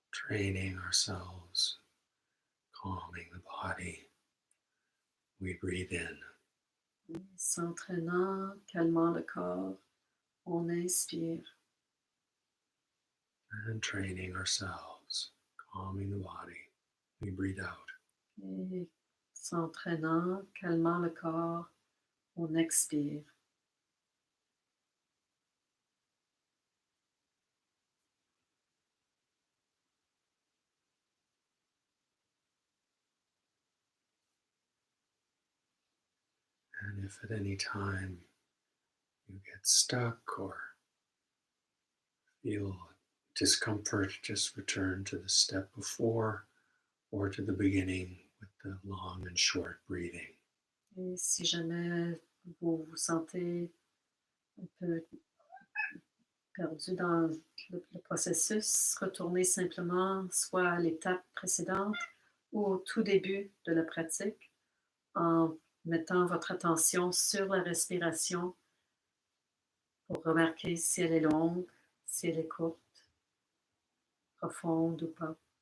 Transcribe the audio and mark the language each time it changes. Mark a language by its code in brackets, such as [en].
[en] training ourselves, calming the body. We breathe in. [fr] S'entraînant, calmant le corps, on inspire. [en] And training ourselves, calming the body. We breathe out. [fr] Et s'entraînant, calmant le corps, on expire. [en] And if at any time you get stuck or feel discomfort, just return to the step before or to the beginning with the long and short breathing. [fr] Et si jamais vous vous sentez un peu perdu dans le processus, retournez simplement soit à l'étape précédente ou au tout début de la pratique en mettant votre attention sur la respiration pour remarquer si elle est longue, si elle est courte, profonde ou pas.